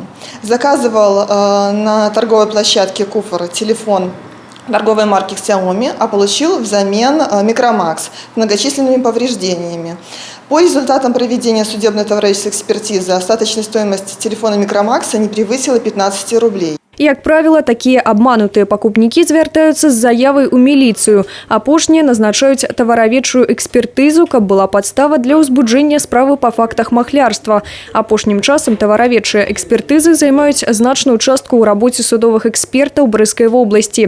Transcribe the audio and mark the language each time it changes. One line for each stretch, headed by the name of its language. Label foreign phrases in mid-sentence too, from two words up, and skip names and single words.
Russian: Заказывал на торговой площадке Куфор телефон торговой марки Xiaomi, а получил взамен Micromax с многочисленными повреждениями. По результатам проведения судебной товарищеской экспертизы остаточная стоимость телефона Micromax не превысила 15 рублей.
Belarusian: Як правіла, такія абманутыя пакупнікі звяртаюцца з заявай у міліцыю. Апошнія назначаюць тавараведчую экспертызу, каб была падстава для ўзбуджэння справы па фактах махлярства. Апошнім часам тавараведчыя экспертызы займаюць значную частку ў рабоце судовых экспертаў Брэсцкай вобласці.